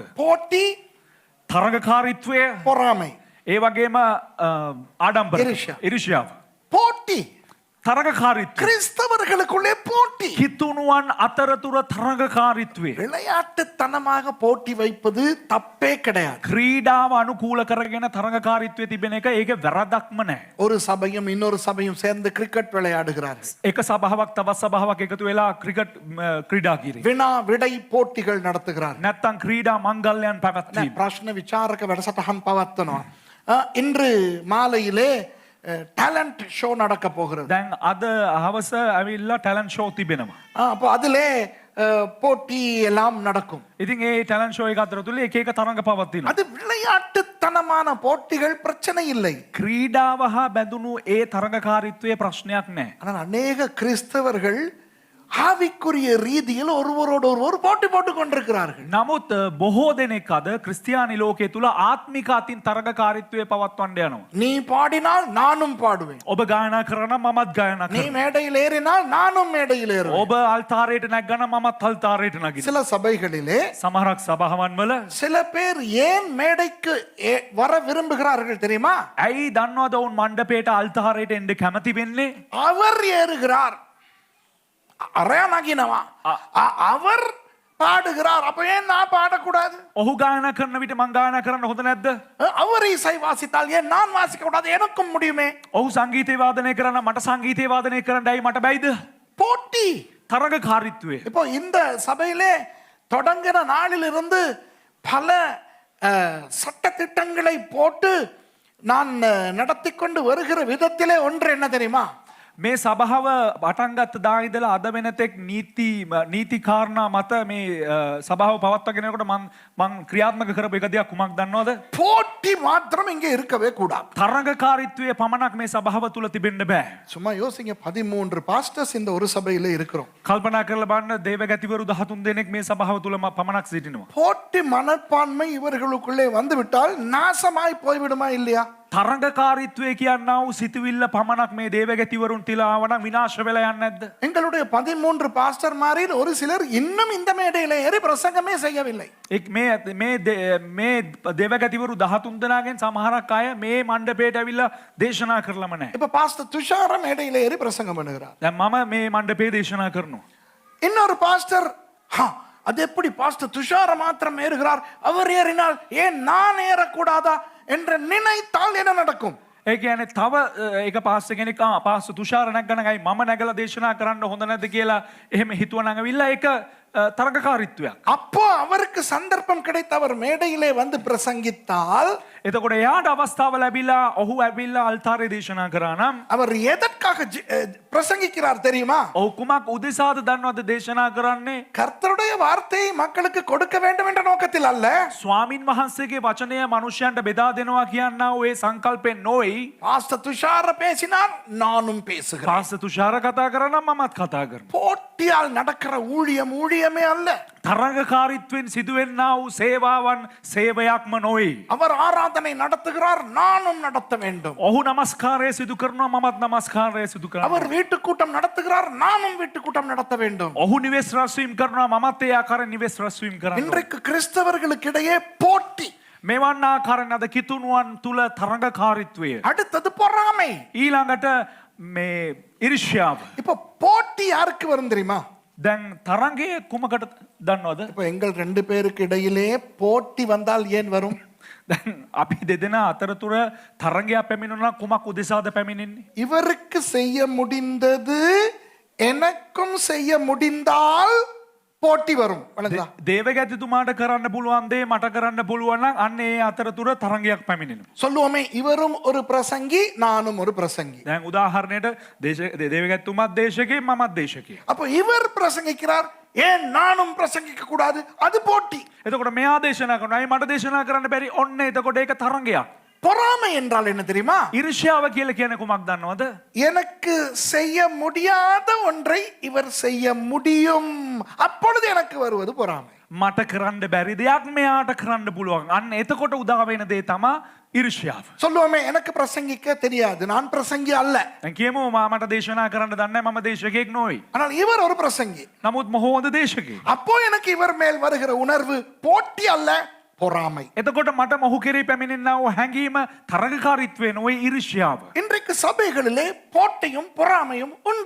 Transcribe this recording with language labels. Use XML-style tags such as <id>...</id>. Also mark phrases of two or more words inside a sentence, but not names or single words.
<ta>போட்டி,</ta> <si>තරඟකාරීත්වය,</si> <ta>பொறாமை.</ta> <si>ඒ වගේම ආඩම්බර, ඉරිෂ්‍යාව.</si> <ta>போட்டி.</ta> <si>තරඟකාරීත්වය.</si> <ta>கிறிஸ்தவர்களுக்குள்ளே போட்டி.</ta> <si>කිතුණුවන් අතරතුර තරඟකාරීත්වය.</si> <ta>விளையாட்டுத்தனமாக போட்டி வைப்பது தப்பே கிடையாது.</ta> <si>ක්‍රීඩාව අනුකූල කරගෙන තරඟකාරීත්වය තිබෙන එක ඒක වැරදක්ම නැහැ.</si> <ta>ஒரு சபையும் இன்னொரு சபையும் சேர்ந்து கிரிக்கெட் விளையாடுகிறார்கள்.</ta> <si>එක සභාවක් තවත් සභාවක් එකතු වෙලා ක්‍රිකට් ක්‍රීඩා කිරීම.</si> <ta>வினா விடை போட்டிகள் நடத்துகிறார்கள்.</ta> <si>නැත්තම් ක්‍රීඩා මංගල්‍යයන් පැවැත්වීම. பிரශ්ன விசாரක වැඩසටහන් පවත්වනවා.</si> <ta>இன்று மாலையிலே</ta> <en>talent show</en> <ta>நடக்க போகிறது.</ta> <si>දැන් අද හවස ඇවිල්ලා</si> <en>talent show</en> <si>තිබෙනවා.</si> <ta>அப்போ அதிலே போட்டி எல்லாம் நடக்கும்.</ta> <si>ඉතින් ඒ</si> <en>talent show</en> <si>එක අතර තුල එක එක තරඟ පවතිනවා.</si> <ta>அது விளையாட்டுத்தனமான போட்டிகள் பிரச்சனை இல்லை.</ta> <si>ක්‍රීඩාව හා බැඳුණු ඒ තරඟකාරීත්වයේ ප්‍රශ්නයක් නැහැ.</si> <ta>ஆனால் அநேக கிறிஸ்தவர்கள் ஆவிக்குரிய ரீதியில் ஒருவரோடு ஒருவர் போட்டி போட்டுக் கொண்டிருக்கிறார்கள்.</ta> <si>නමුත් බොහෝ දෙනෙක් අද ක්‍රිස්තියානි ලෝකයේ තුල ආත්මික අතින් තරඟකාරීත්වයේ පවත්වන්න යනවා.</si> <ta>நீ பாடினால் நானும் பாடுவேன்,</ta> <si>ඔබ ගායනා කරන මමත් ගායනා</si> <ta>நீ</ta> <si>කරනවා.</si> <ta>மேடையில் ஏறினால் நானும் மேடையில் ஏறுவேன்.</ta> <si>ඔබ අල්තාරයට නැග්ගන මමත් අල්තාරයට නගිනවා.</si> <ta>சில சபைகளிலே</ta> <si>සමහරක් සභාවන් වල</si> <ta>சில பேர் ஏன் மேடைக்கு வர விரும்புகிறார்கள் தெரியுமா?</ta> <si>ඇයි දන්නවද ඔවුන් මණ්ඩපයට අල්තාරයට එන්න කැමති වෙන්නේ?</si> <ta>அவர் ஏறுகிறார், அரையானாகினவா அவர் பாடுகிறார், அப்ப ஏன் நான் பாடக்கூடாது?</ta> <si>ඔහු ගායනා කරන විට මං ගායනා කරන්න හොඳ නැද්ද?</si> <ta>அவர் இசை வாசித்தால் ஏன் நான் வாசிக்க கூடாது? எனக்கும் முடியுமே.</ta> <si>ඔහු සංගීතය වාදනය කරන්න මට සංගීතය වාදනය කරන්න ඇයි මට බැයිද?</si> <ta>போட்டி.</ta> <si>තරඟකාරීත්වය.</si> <ta>இப்போ இந்த சபையிலே தொடங்கின நாளிலிருந்து பல சட்ட திட்டங்களை போட்டு நான் நடத்தி கொண்டு வருகிற விதத்திலே ஒன்று என்ன தெரியுமா?</ta> <si>මේ සභාව පටන් ගත්ත දා ඉඳලා අද වෙනතෙක් නීති කාරණා මත මේ සභාව පවත්වාගෙන යනකොට මං ක්‍රියාත්මක කරපු එක දෙයක් කුමක් දන්නවද?</si> <ta>போட்டி மாத்திரம் இங்கே இருக்கவே கூடாது.</ta> <si>තරඟකාරීත්වයේ පමණක් මේ සභාව තුල තිබෙන්න බෑ.</si> <ta>சும்மா யோசிங்க, 13 பாஸ்டர்ஸ் இந்த ஒரு சபையிலே இருக்கிறோம்.</ta> <si>කල්පනා කරලා බලන්න දේවගතිවරු 13 දෙනෙක් මේ සභාව තුල පමණක් සිටිනවා.</si> <ta>போட்டி மனப்பான்மை இவர்களுக்குள்ளே வந்துவிட்டால் நாசமாய் போய்விடுமா இல்லையா?</ta> <si>තරඟකාරීත්වය කියන්නා වූ සිතුවිල්ල පමණක් මේ දේවගතිවරුන් තිලා ආවනම් විනාශ වෙලා යන්නේ නැද්ද?</si> <ta>எங்களுடைய 13 பாஸ்டர்மாரில் ஒரு சிலர் இன்னும் இந்த மேடையிலே ஏறி பிரசங்கமே செய்யவில்லை.</ta> <si>මේ දේවගතිවරු 13 දෙනාගෙන් සමහරක් අය මේ මණ්ඩපයට ඇවිල්ලා දේශනා කරලම නැහැ.</si> <ta>இப்ப பாஸ்டர் துஷார மேடையிலே ஏறி பிரசங்கம் பண்ணுகிறார்.</ta> <si>දැන් මම මේ මණ්ඩපයේ දේශනා කරනවා.</si> <ta>இன்னொரு பாஸ்டர் அது எப்படி பாஸ்டர் துஷார மாத்திரம் ஏறுகிறார், அவர் ஏறினால் ஏன் நான் ஏறக்கூடாதா என்று நினைத்தால் என்ன நடக்கும்?</ta> <si>ඒ කියන්නේ තව එක පාස්ටර් කෙනෙක් පාස්ටර් තුෂාර නැග්ගනගයි මම නැගලා දේශනා කරන්න හොඳ නැද්ද කියලා එහෙම හිතුවනම් අවිල්ලා ඒක තරඟකාරීත්වයක්.</si> <ta>அப்போ அவருக்கு சந்தர்ப்பம் கிடைத்து அவர் மேடையிலே வந்து பிரசங்கித்தால்</ta> <si>එතකොට එයාට අවස්ථාව ලැබිලා ඔහු ඇවිල්ලා අල්තාරේ දේශනා කරා නම්</si> <ta>அவர் எதற்காக பிரசங்கிக்கிறார் தெரியுமா?</ta> <si>ඔහු කුමක් උදෙසාද දන්නවද දේශනා කරන්නේ?</si> <ta>கர்த்தருடைய வார்த்தையை மக்களுக்கு கொடுக்க வேண்டும் என்ற நோக்கத்தில் அல்ல.</ta> <si>ස්වාමින් වහන්සේගේ වචනය මනුෂ්‍යයන්ට බෙදා දෙනවා කියනා වූ ඒ සංකල්පෙන් නොයි.</si> <ta>பாஸ்டர் துஷார பேசினார், நானும் பேசுகிறேன்.</ta> <si>පාස්ටර් තුෂාර කතා කරා නම් මමත් කතා කරනවා.</si> <ta>போட்டியால் நடக்கிற ஊழியமே அல்ல.</ta> <si>තරඟකාරීත්වයෙන් සිදුවෙන්නා වූ සේවාවන් සේවයක්ම නොවේ.</si> <ta>அவர் ஆராதனை நடத்துகிறார், நானும் நடத்த வேண்டும்.</ta> <si>ඔහු නමස්කාරය සිදු කරනවා මමත් නමස්කාරය සිදු</si> <ta>அவர்</ta> <si>කරනවා.</si> <ta>வீட்டு கூட்டம் நடத்துகிறார், நானும் வீட்டு கூட்டம் நடத்த வேண்டும்.</ta> <si>ඔහු නිවෙස් රැස්වීම කරනවා මමත් ඒ ආකාරයෙන් නිවෙස් රැස්වීම කරනවා.</si> <ta>இன்றைக்கு கிறிஸ்தவர்களுக்கு இடையே போட்டி.</ta> <si>මෙවන් ආකාරයෙන් අද කිතුණුවන් තුල තරඟකාරීත්වය.</si> <ta>அடுத்தது பொறாமை.</ta> <si>ඊළඟට මේ ඉරිෂ්‍යාව.</si> <ta>இப்ப போட்டி யாருக்கு வரும் தெரியுமா?</ta> <si>දැන් තරඟය කුමකට දන්නවද?</si> <ta>இப்ப எங்கள் 2 பேருக்கு இடையிலே போட்டி வந்தால் ஏன் வரும்? දැන් අපි දෙදෙනා අතරතුර තරඟයක් පැමිණුණා කුමක් උදෙසාද පැමිණෙන්නේ? இவருக்கு செய்ய முடிந்தது எனக்கும் செய்ய முடிந்தால் போட்டி வரும். வணங்குதா?</ta> <si>දේවගතිතුමාට කරන්න පුළුවන් දේ මට කරන්න පුළුවන් නම් අන්න ඒ අතරතුර තරඟයක් පැමිණෙනවා.</si> <ta>சொல்லுவோமே, இவரும் ஒரு பிரசங்கி, நானும் ஒரு பிரசங்கி.</ta> <si>දැන් උදාහරණයට දේවගතිතුමාත් දේශකයෙක් මමත් දේශකයෙක්.</si> <ta>அப்போ இவர் பிரசங்கிக்கிறார், ஏன் நானும் பிரசங்கிக்க கூடாது? அது போட்டி.</ta> <si>එතකොට මෙයා දේශනා කරනවා. අයි මට දේශනා කරන්න බැරි. ඔන්න එතකොට ඒක තරඟයක්.</si> <ta>பொறாமை என்றால் என்ன தெரியுமா?</ta> <si>ඉරිෂ්‍යාව කියලා කියන්නේ කුමක්ද දන්නවද?</si> <ta>எனக்கு செய்ய முடியாத ஒன்றை இவர் செய்ய முடியும், அப்பொழுது எனக்கு வருவது பொறாமை.</ta> <si>මට කරන්න බැරි දෙයක් මෙයාට කරන්න පුළුවන්. අන්න එතකොට උදා වෙන දේ තමයි ඉරිෂ්‍යාව.</si> <ta>சொல்லுவோமே, எனக்கு பிரசங்கிக்க தெரியாது, நான் பிரசங்கி அல்ல.</ta> <si>දැන් කියමු මට දේශනා කරන්න දන්නේ මම දේශකයෙක් නොවේ.</si> <ta>ஆனால் இவர் ஒரு பிரசங்கி.</ta> <si>නමුත් මොහොත හොඳ දේශකයෙක්.</si> <ta>அப்போ எனக்கு இவர் மேல் வருகிற உணர்வு போட்டி அல்ல, பொறாமை.</ta> <si>එතකොට මට මොහු කෙරේ පැමිණෙනා වූ හැඟීම තරඟකාරීත්වය නොවේ ඉරිෂ්‍යාව.</si> <ta>இன்றைக்கு சபைகளிலே போட்டியும் பொறாமையும் உண்டு.</ta>